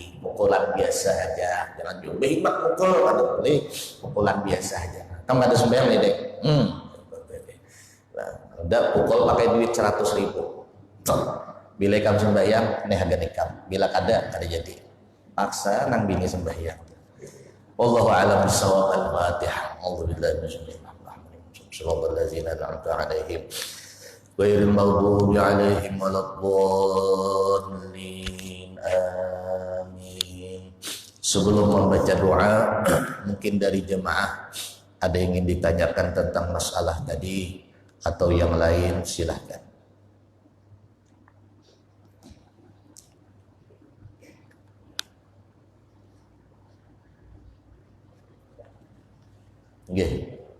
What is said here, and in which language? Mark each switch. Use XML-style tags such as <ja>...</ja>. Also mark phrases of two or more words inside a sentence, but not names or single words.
<bjn>Pukulan biasa aja, jangan juga hebat pukul, kada boleh pukulan biasa aja. Kamu ada sembahyang nih dek, udah pukul pakai duit 100.000. Bila kamu sembahyang, nih harga nikam. Bila kada jadi. Paksa nang bini sembahyang.</bjn> <ar>والله أعلم بالصواب. الفاتحة. الحمد لله. بسم الله الرحمن الرحيم. صلى الله عليه وسلم. غير المغضوب عليهم ولا الضالين. Amin.</ar> <id>Sebelum membaca doa, mungkin dari jemaah ada yang ingin ditanyakan tentang masalah tadi atau yang lain, silahkan. Nggih.</id>